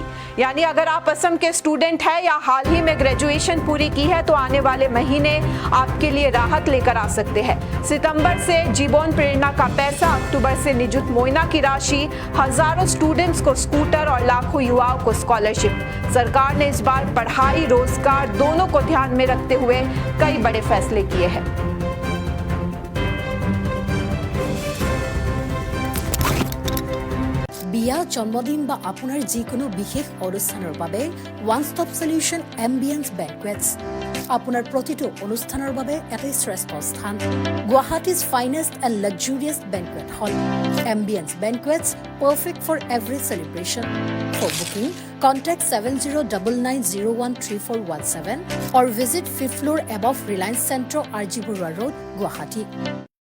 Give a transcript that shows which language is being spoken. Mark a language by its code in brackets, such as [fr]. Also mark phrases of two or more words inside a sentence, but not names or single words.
[hi] यानी अगर आप असम के स्टूडेंट हैं या हाल ही में ग्रेजुएशन पूरी की है तो आने वाले महीने आपके लिए राहत लेकर आ सकते हैं। सितंबर से जीवन प्रेरणा का पैसा, अक्टूबर से निजुत मोइना की राशि, हजारों स्टूडेंट्स को स्कूटर और लाखों युवाओं को स्कॉलरशिप। सरकार ने इस बार पढ़ाई, रोजगार दोनों को ध्यान में रखते हुए कई बड़े फैसले किए हैं। [as] বিয়া, জন্মদিন বা আপোনাৰ যিকোনো বিশেষ অনুষ্ঠানৰ বাবে [en] one stop solution [as] এম্বিয়েন্স বেংকুৱেটছ আপোনাৰ প্ৰতিটো অনুষ্ঠানৰ বাবে এটাই শ্ৰেষ্ঠ স্থান। [en] Guwahati's finest and luxurious banquet hall Ambience Banquets, perfect for every celebration. for booking contact 7099013417 or visit 5th floor above Reliance Centro, RG Burwa Road, Guwahati.